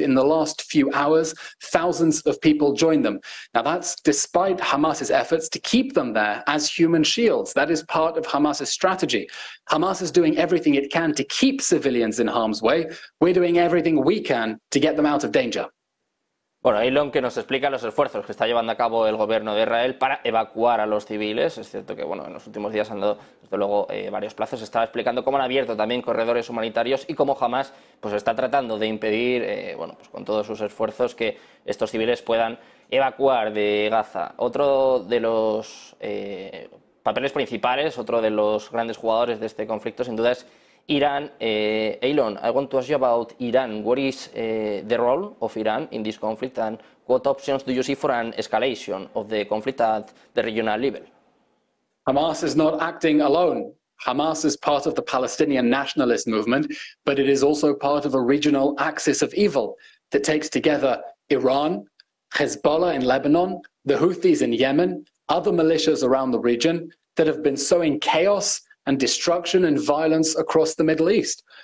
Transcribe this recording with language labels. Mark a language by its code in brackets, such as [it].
[en] In the last few hours, thousands of people joined them. Now, that's despite Hamas's efforts to keep them there as human shields. That is part of Hamas's strategy. Hamas is doing everything it can to keep civilians in harm's way. We're doing everything we can to get them out of danger. [es] Bueno, Eylon, que nos explica los esfuerzos que está llevando a cabo el gobierno de Israel para evacuar a los civiles. Es cierto que, bueno, en los últimos días han dado, desde luego, varios plazos. Estaba explicando cómo han abierto también corredores humanitarios y cómo Hamas pues está tratando de impedir, bueno, pues con todos sus esfuerzos, que estos civiles puedan evacuar de Gaza. Otro de los papeles principales, otro de los grandes jugadores de este conflicto, sin duda, es Iran. [en] Eylon, I want to ask you about Iran. What is the role of Iran in this conflict, and what options do you see for an escalation of the conflict at the regional level? Hamas is not acting alone. Hamas is part of the Palestinian nationalist movement, but it is also part of a regional axis of evil that takes together Iran, Hezbollah in Lebanon, the Houthis in Yemen, other militias around the region that have been sowing chaos and destruction and violence across the Middle East.